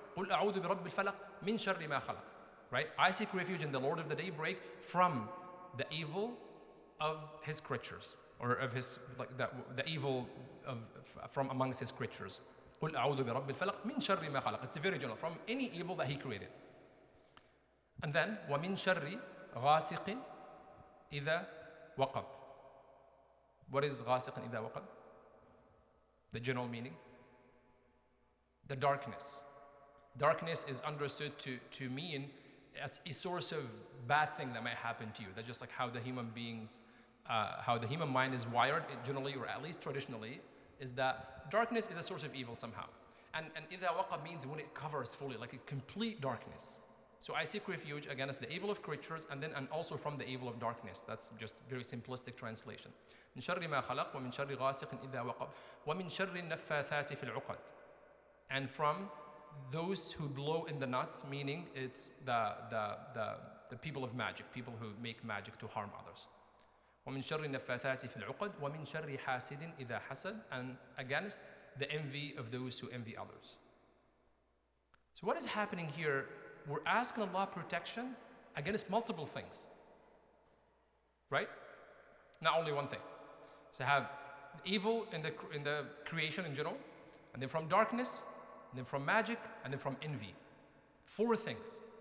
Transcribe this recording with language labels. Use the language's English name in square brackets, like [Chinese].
[Arabic] قُلْ أَعُوذُ بِرَبِّ الْفَلَقِ مِنْ شَرِّ مَا خَلَقَ. [English] Right? I seek refuge in the Lord of the daybreak from the evil of his creatures, or of his, like the evil from amongst his creatures. [Arabic] قُلْ أَعُوذُ بِرَبِّ الْفَلَقِ مِنْ شَرِّ مَا خَلَقَ. [English] It's very general, from any evil that he created. And then, [Arabic] وَمِنْ شَرِّ غَاسِقٍ إِذَا وَقَبْ. [English] What is [Arabic] غَاسِقٍ إِذَا وَقَبْ? [English] The general meaning? The darkness. Darkness is understood to mean as a source of bad thing that might happen to you. That's just like how the human beings, how the human mind is wired generally, or at least traditionally, is that darkness is a source of evil somehow. And [Arabic] إِذَا وَقَبْ [English] means when it covers fully, like a complete darkness. So I seek refuge against the evil of creatures and also from the evil of darkness. That's just very simplistic translation. [Arabic] من شر ما خلق ومن شر غاسق إذا وقب ومن شر النفاثات في العقد. [English] And from those who blow in the nuts, meaning it's the people of magic, people who make magic to harm others. [Arabic] ومن شر النفاثات في العقد ومن شر حاسد إذا حسد. [English] And against the envy of those who envy others. So what is happening here? We're asking Allah protection against multiple things, right? Not only one thing. So have evil in the creation in general, and then from darkness, and then from magic, and then from envy. 4 things.